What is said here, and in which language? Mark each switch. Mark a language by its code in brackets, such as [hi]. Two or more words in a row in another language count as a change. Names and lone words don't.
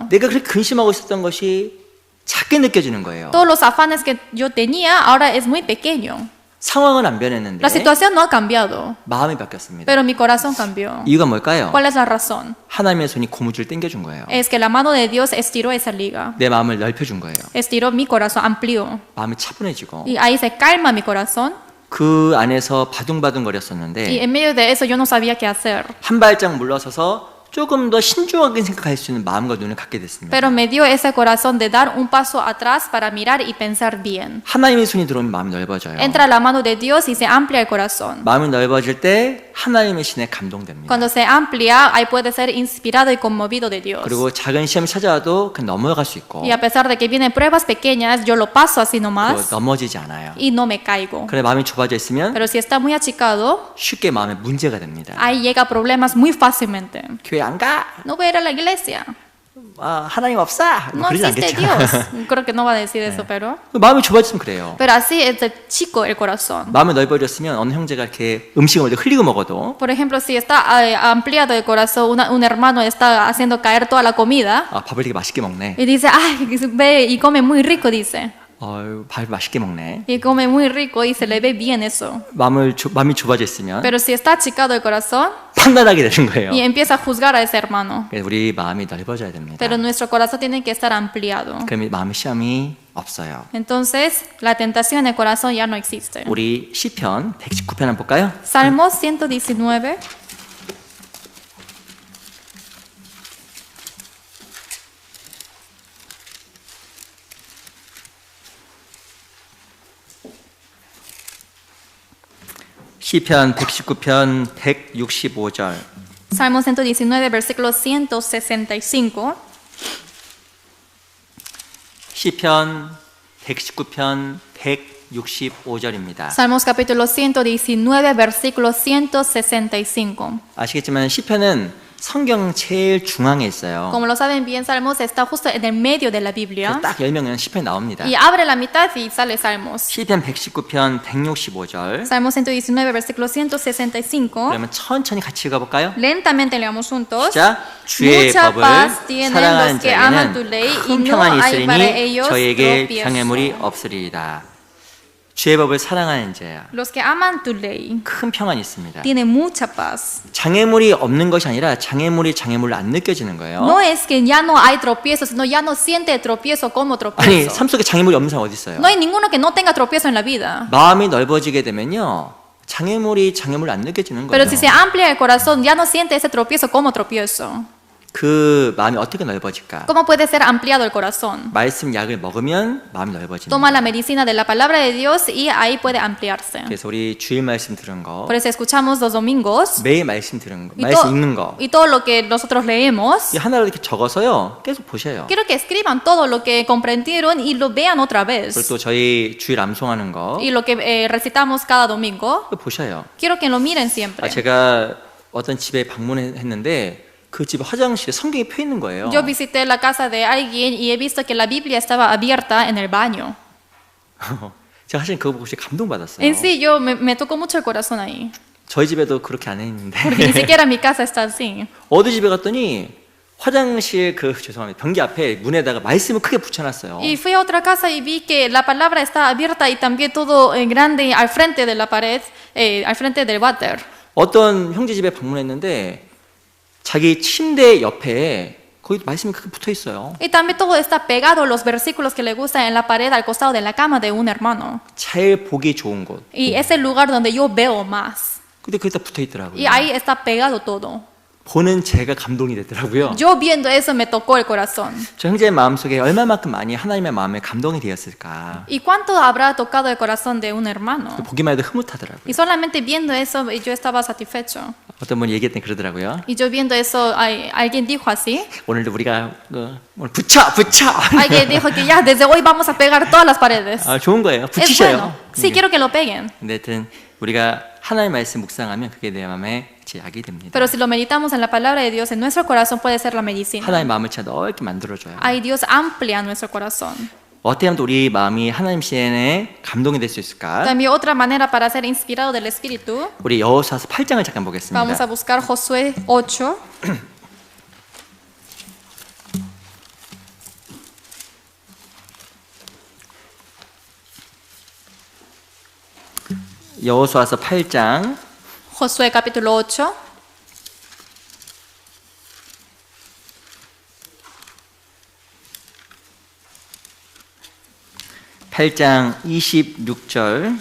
[ko] 내가 그렇게 근심하고 있었던 것이 작게 느껴지는 거예요. [es] Todos los afanes que yo tenía ahora es muy pequeño. [ko] 상황은 안 변했는데 [es] La situación no ha cambiado, [ko] 마음이 바뀌었습니다. [es] pero mi corazón cambió. [ko] 이유가 뭘까요? [es] ¿Cuál es la razón? [ko] 하나님의 손이 고무줄 당겨준 거예요. [es] Es que la mano de Dios estiró esa liga, [ko] 내 마음을 넓혀준 거예요. [es] estiró mi corazón, amplió. [ko] 마음이 차분해지고 [es] Y ahí se calma mi corazón. [ko] 그 안에서 바둥바둥 [es] Y [ko] 거렸었는데 [es] en medio de eso yo no sabía qué hacer. [ko] 한 발짝 물러서서 조금 더 신중하게 생각할 수 있는 마음과 눈을 갖게 됐습니다. [es] Pero me dio ese corazón de dar un paso atrás para mirar y pensar bien. [ko] 하나님의 손이 들어오면 마음이 넓어져요. [es] Entra la mano de Dios y se amplia el corazón. [ko] 마음이 넓어질 때 하나님의 신에 감동됩니다. [es] Cuando se amplia, ahí puede ser inspirado y conmovido de Dios. [ko] 그리고 작은 시험이 찾아와도 그냥 넘어갈 수 있고 [es] Y a pesar de que vienen pruebas pequeñas, yo lo paso así [ko] 또 [es] nomás [ko] 넘어지지 않아요. [es] y no me caigo. [ko] 그래 마음이 좁아져 있으면 [es] Pero si está muy achicado, [ko] 쉽게 마음에 문제가 됩니다. [es] ahí llega problemas muy fácilmente. [ko] 교회 안 가? [es] No voy a ir a la iglesia. [ko] 아, 하나님 없어? 뭐 [es] No [ko] 그러지 [es] existe [ko] 않겠죠. [es] Dios. Creo que no va a decir eso, pero. [ko] 마음이 좁아지면 그래요. [es] Pero así es de chico el corazón. [ko] 마음이 넓어졌으면 어느 형제가 이렇게 음식을 먼저 흘리고 먹어도 [es] Por ejemplo, si está ampliado el corazón, un hermano está haciendo caer toda la comida [ko] 아, 밥을 되게 맛있게 먹네. [es] y dice, ay, ve y come muy rico, dice. [ko] 밥 맛있게 먹네. [es] Y come muy rico y se le ve bien eso. [ko] 마음이 좁아져 있으면 [es] Pero si está achicado el corazón [ko] 판단하게 되는 거예요. [es] y empieza a juzgar a ese hermano. [ko] 그래서 우리 마음이 넓어져야 됩니다. [es] Pero nuestro corazón tiene que estar ampliado. [ko] 그러면 마음의 시험이 없어요. [es] Entonces, la tentación en el corazón ya no existe. [ko] 우리 시편 119편 한번 볼까요? [es] Salmos 119. [ko] 시편 119편 165절. [es] Salmo 119, versículo 165. [ko] 시편 119편 165절입니다. [es] Salmos capítulo 119, versículo 165. [ko] 아시겠지만 시편은 성경 제일 중앙에 있어요. [es] Como lo saben bien, Salmos está justo en el medio de la Biblia. [ko] 딱 열면 시편이 나옵니다. [es] Y abre la mitad y sale Salmos. [ko] 시편 119편 165절. [es] Salmo 119, versículo 165. [ko] 그러면 천천히 같이 읽어볼까요? [es] Lentamente leamos juntos. [ko] 자, 주의 [es] Mucha [ko] 법을 [es] paz tienen [ko] 사랑하는 [es] los que aman tu [ko] 자에게는 [es] ley y [ko] 큰 [es] no [ko] 평안이 [es] hay para [ko] 있으리니 [es] ellos [ko] 저에게 [es] tropiezo. [ko] 장애물이 없으리이다. 주의 법을 사랑하는 자야. [es] Los que aman tu ley [ko] 큰 평안이 있습니다. [es] tienen mucha paz. [ko] 장애물이 없는 것이 아니라 장애물이 장애물로 안 느껴지는 거예요. [es] No es que ya no hay tropiezo, sino ya no siente el tropiezo como [ko] 아니, [es] tropiezo. [ko] 삶 속에 장애물이 없는 사람 어디 있어요? [es] No hay ninguno que no tenga tropiezo en la vida. [ko] 마음이 넓어지게 되면요. 장애물이 장애물로 안 느껴지는 거예요. [es] Pero si se amplia el corazón, ya no siente ese tropiezo como tropiezo. [ko] 그 마음이 어떻게 넓어질까? [es] ¿Cómo puede ser ampliado el corazón? [ko] 말씀 약을 먹으면 마음이 넓어집니다. [es] Toma la medicina de la palabra de Dios y ahí puede ampliarse. [ko] 그래서 우리 주일 말씀 들은 거, [es] Por eso escuchamos los domingos [ko] 매일 말씀 들은 거, [es] y, [ko] 말씀 읽는 거, [es] y todo lo que nosotros leemos. [ko] 이 하나로 이렇게 적어서요. 계속 보셔요. [es] Quiero que escriban todo lo que comprendieron y lo vean otra [ko] 그리고 [es] vez. [ko] 또 저희 주일 암송하는 거 [es] Y lo que recitamos cada domingo, [ko] 보셔요. [es] quiero que lo miren siempre. [ko] 제가 어떤 집에 방문했는데 그 집 화장실에 성경이 펴 있는 거예요. [es] Yo visité la casa de alguien y he visto que la Biblia estaba abierta en el baño. [ko] 제가 사실 그거 보고 진짜 감동받았어요. [es] En sí, me tocó mucho el corazón ahí. [ko] 저희 집에도 그렇게 안 했는데 [es] Porque ni siquiera mi casa está así. [ko] 어디 집에 갔더니 화장실 죄송합니다. 변기 앞에 문에다가 말씀을 크게 붙여놨어요. [es] Y fui a otra casa y vi que la palabra está abierta y también todo grande al frente de la pared, al frente del váter. [ko] 어떤 형제 집에 방문했는데 자기 침대 옆에 거기 말씀이 크게 붙어 있어요. [es] Y también todo está pegado, los versículos que le gustan en la pared al costado de la cama de un hermano. [ko] 제일 보기 좋은 곳. [es] Y es el lugar donde yo veo más. [ko] 근데 거기다 붙어 있더라고요. [es] Y ahí está pegado todo. [ko] 보는 제가 감동이 되더라고요. [es] Yo viendo eso me tocó el corazón. [ko] 저 형제의 마음속에 얼마만큼 많이 하나님의 마음에 감동이 되었을까. [es] ¿Y cuánto habrá tocado el corazón de un hermano? [ko] 보기만 해도 흐뭇하더라고요. [es] Y solamente viendo eso yo estaba satisfecho. [ko] 어떤 분이 얘기했더니 그러더라고요. [es] Y yo viendo eso, alguien dijo así. [ko] 오늘도 우리가 오늘 붙여! [es] Alguien dijo que ya desde hoy vamos a pegar todas las paredes. [ko] 아, 좋은 거예요. [es] Es [ko] 붙이셔요. [es] bueno. Sí, quiero que lo peguen. [ko] 근데 하여튼 우리가 하나님의 말씀 묵상하면 그게 내 마음에 약이 됩니다. [es] Pero si lo meditamos en la palabra de Dios, en nuestro corazón puede ser la medicina. [ko] 하나님의 마음을 진짜 넓게 만들어줘요. [es] Ahí Dios amplía nuestro corazón. [ko] 어떻게 하면 또 우리 마음이 하나님 시간에 감동이 될 수 있을까? [es] También otra manera para ser inspirado del Espíritu, [ko] 우리 여호수아서 8장을 잠깐 보겠습니다. [es] vamos a buscar Josué 8. [ko] 여호수아서 8장 [es] Josué capítulo 8. [ko] 팔장 26절